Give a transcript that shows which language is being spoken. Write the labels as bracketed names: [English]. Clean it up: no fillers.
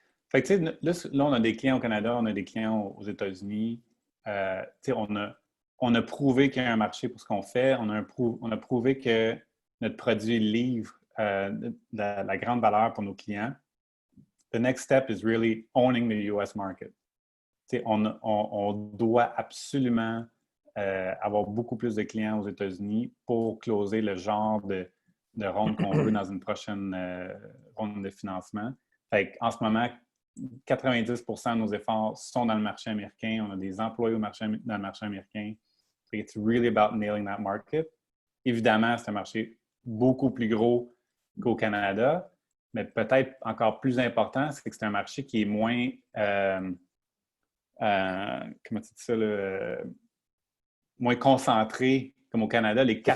[French] Fait que, tu sais, là, on a des clients au Canada, on a des clients aux États-Unis. Tu sais, on a prouvé qu'il y a un marché pour ce qu'on fait. On a prouvé que notre produit livre la grande valeur pour nos clients. [English] The next step is really owning the US market. [French] Tu sais, on doit absolument avoir beaucoup plus de clients aux États-Unis pour closer le genre de ronde qu'on veut dans une prochaine ronde de financement. Fait qu'en ce moment, 90% de nos efforts sont dans le marché américain. On a des employés dans le marché américain. [English] It's really about nailing that market. [French] Évidemment, c'est un marché beaucoup plus gros qu'au Canada, mais peut-être encore plus important, c'est que c'est un marché qui est moins... comment tu dis ça? Moins concentré comme au Canada. Les 4